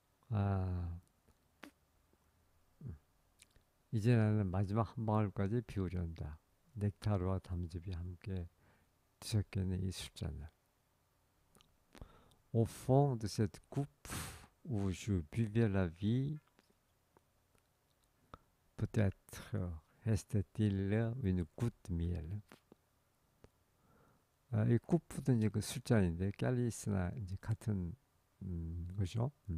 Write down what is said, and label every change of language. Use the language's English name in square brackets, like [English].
[Korean] 아, 이제 나는 마지막 한 방울까지 비우려한다. 넥타르와 담즙이 함께 뒤섞여있는 이 술잔을. [French] Au fond de cette coupe où je buvais la vie, peut-être restait-il une goutte de miel. [Korean] 이 쿠프도 이제 그 술잔인데 캘리스나 이제 같은 거죠.